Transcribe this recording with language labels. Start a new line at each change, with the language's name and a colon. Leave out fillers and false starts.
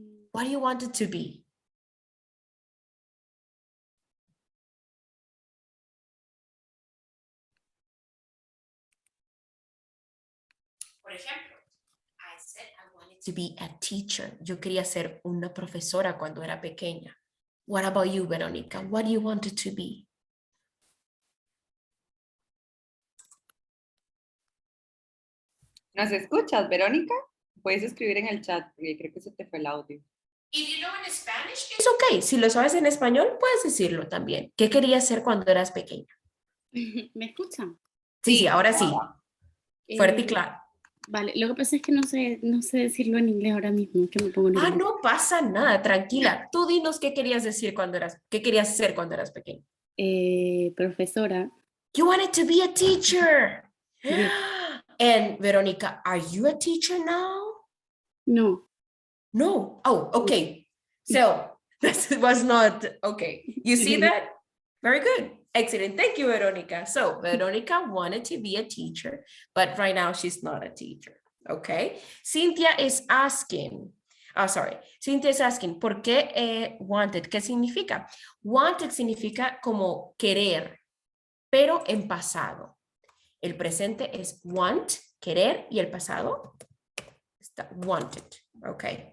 English: What do you wanted to be?
Spanish: Por ejemplo,
English: I said I wanted to be a teacher.
Spanish: Yo quería ser una profesora cuando era pequeña.
English: What about you, Veronica? What do you wanted to be?
Spanish: ¿Nos escuchas, Verónica? Puedes escribir en el chat, porque creo que se te fue el audio.
English: If you know in Spanish, it's okay.
Spanish: Si lo sabes en español, puedes decirlo también. ¿Qué querías ser cuando eras pequeña? ¿Me escuchan? Sí, ahora sí. ahora. Fuerte y claro. Vale, lo que pasa es que no sé decirlo en inglés ahora mismo, que me pongo Ah, nerviosa. no pasa nada, tranquila. Tú dinos qué querías decir qué querías ser cuando eras pequeña. Profesora.
English: You wanted to be a teacher. Yes. And Veronica, are you a teacher now? No. No. Oh, okay. So this was not okay. You see that? Very good. Excellent. Thank you, Veronica. So Veronica wanted to be a teacher, but right now she's not a teacher. Okay. Cynthia is asking. Oh, sorry. Cynthia is asking,
Spanish: ¿por qué
English: wanted?
Spanish: ¿Qué significa? Wanted significa como querer, pero en pasado. El presente es want, querer, y el pasado está wanted. Okay.